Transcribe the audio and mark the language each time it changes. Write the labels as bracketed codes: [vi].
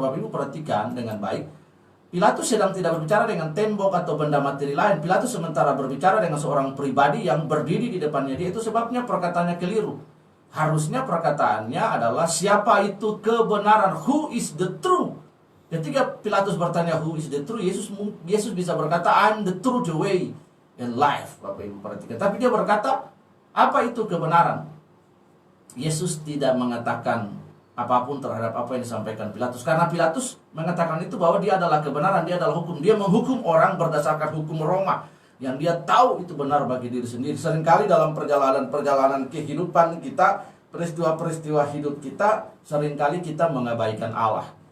[id] Bapak Ibu perhatikan dengan baik. Pilatus sedang tidak berbicara dengan tembok atau benda materi lain. Pilatus sementara berbicara dengan seorang pribadi yang berdiri di depannya dia. Itu sebabnya perkataannya keliru. Harusnya perkataannya adalah siapa itu kebenaran, [en] who is the truth. [id] Ketika Pilatus bertanya [en] who is the truth, [id] Yesus bisa berkata [en] I'm the truth, the way and life. [id] Bapak Ibu perhatikan. Tapi dia berkata apa itu kebenaran. Yesus tidak mengatakan apapun terhadap apa yang disampaikan Pilatus, karena Pilatus mengatakan itu bahwa dia adalah kebenaran, dia adalah hukum. Dia menghukum orang berdasarkan hukum Roma yang dia tahu itu benar bagi diri sendiri. Seringkali dalam perjalanan kehidupan kita, peristiwa-peristiwa hidup kita, seringkali kita mengabaikan Allah.